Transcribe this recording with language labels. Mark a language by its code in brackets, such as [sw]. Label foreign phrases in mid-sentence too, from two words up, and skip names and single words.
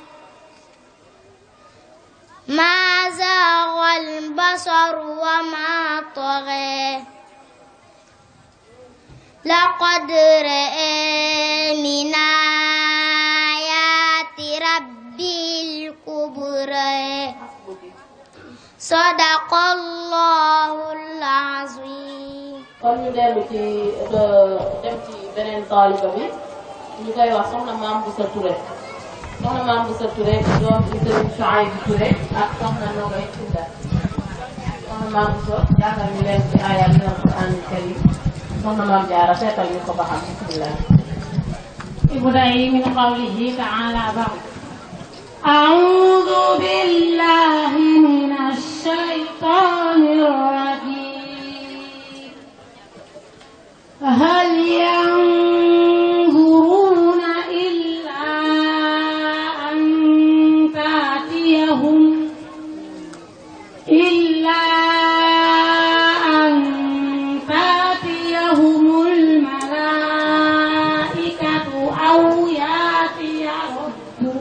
[ar] ما زاغ البصر وما طغى لقد رأى من آيات ربه الكبرى صدق الله العظيم. [wo] kon ñu dellu ci dem ci beneen taaliba bi ñu koy wax soxna Maam Boussa Touré soxna Maam Boussa Touré doom ci Sëriñ Souhaïbou Touré ak soxna Nogoy Sylla soxna Maam Boussa jàngal ñu leen ci aaya [ar] من القرآن الكريم [wo] soxna Maam Jaara seetal ñu ko ba xam bismillah. [ar] ابدئي من قوله تعالى بعد أعوذ بالله من الشيطان الرجيم هل ينظرون إلا أن تأتيهم الملائكة أو يأتي ربك